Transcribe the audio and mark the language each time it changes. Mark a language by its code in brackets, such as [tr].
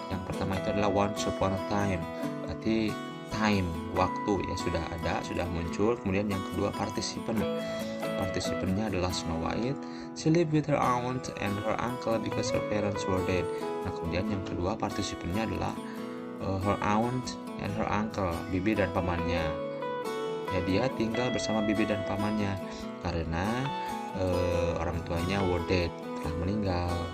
[id] Yang pertama itu adalah [en] once upon a time, [id] berarti time, waktu ya, sudah ada, sudah muncul. Kemudian yang kedua participan. Participannya adalah Snow White. [en] She lived with her aunt and her uncle because her parents were dead. [id] Nah, kemudian yang kedua participannya adalah [en] her aunt and her uncle, [id] bibi dan pamannya. Ya, dia tinggal bersama bibi dan pamannya karena orang tuanya [en] were dead, [id] telah meninggal.